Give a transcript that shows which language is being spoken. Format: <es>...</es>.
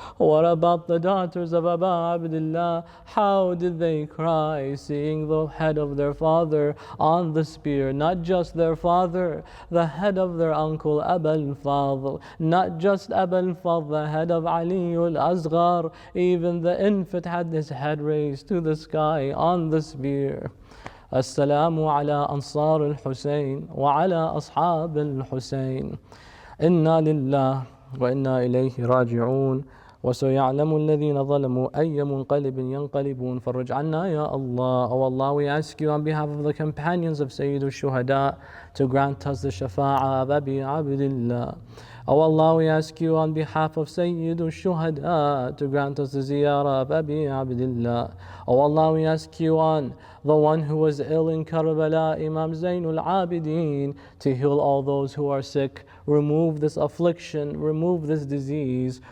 <en>What about the daughters of Abu Abdullah? How did they cry seeing the head of their father on the spear? Not just their father, the head of their uncle Abu al-Fadl. Not just Abu al-Fadl, the head of Ali al-Asghar. Even the infant had his head raised to the sky on the spear.</en> <ar>السلام على أنصار الحسين وعلى أصحاب الحسين. إنا لله وإنا إليه راجعون. وسيعلم الذين ظلموا أي منقلب ينقلبون. فرج عنا يا Allah.</ar> <en>Oh Allah, we ask you on behalf of the companions of Sayyid al-Shuhada to grant us the shafa'a of Abi Abdillah. Oh Allah, we ask you on behalf of Sayyid al-Shuhada to grant us the ziyarah of Abi Abdillah. Oh Allah, we ask you on the one who was ill in Karbala, Imam Zainul Abidin, to heal all those who are sick, remove this affliction, remove this disease.</en>